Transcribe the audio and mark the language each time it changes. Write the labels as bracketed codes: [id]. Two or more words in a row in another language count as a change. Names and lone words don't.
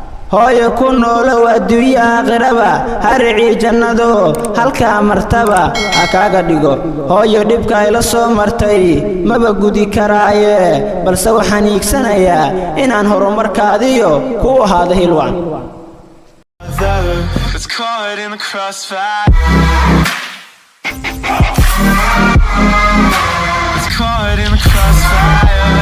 [so] Hooyo ku noolow adduunyo aakhiraba, haricii jannado halkaa martaba ha kaaga dhigo. Hooyo dhibka ila soo martay, maba gudi karaaye, balse waxaan hiigsanayaa inaan horumarkaadiyo ku ahaado hiil wacan. [en] It's caught in the crossfire. It's caught in the crossfire.